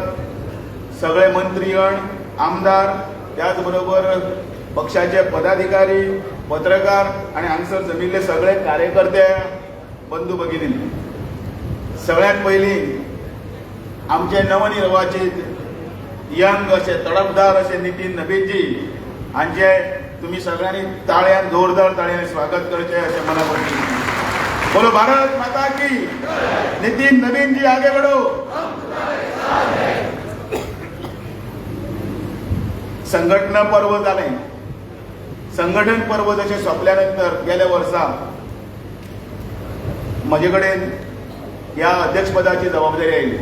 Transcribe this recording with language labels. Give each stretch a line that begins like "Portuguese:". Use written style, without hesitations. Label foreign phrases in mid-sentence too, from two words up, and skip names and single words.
Marathi: सगळे मंत्रीगण, आमदार, त्याच बरोबर पक्षाचे पदाधिकारी, पत्रकार आणि
Konkani: हांगसर जमिल्ले सगळे कार्यकर्ते, बंधू भगिनी, सगळ्यात पयलीं आमचे नवनिर्वाचित यंग असे तडफदार असे नितीन नबीनजी हांचे तुम्ही सगळ्यांनी ताळ्यान जोरदार ताळ्यान स्वागत करचे
Marathi: असे मला वाटते.
Hindi: बोलो भारत माता की. नितीन नबीन जी आगे बढ़ो.
Konkani: संघटना पर्व जालें. संघटन पर्व जशें सोंपल्यानंतर गेल्या वर्सा म्हजे कडेन ह्या अध्यक्षपदाची जबाबदारी आयली.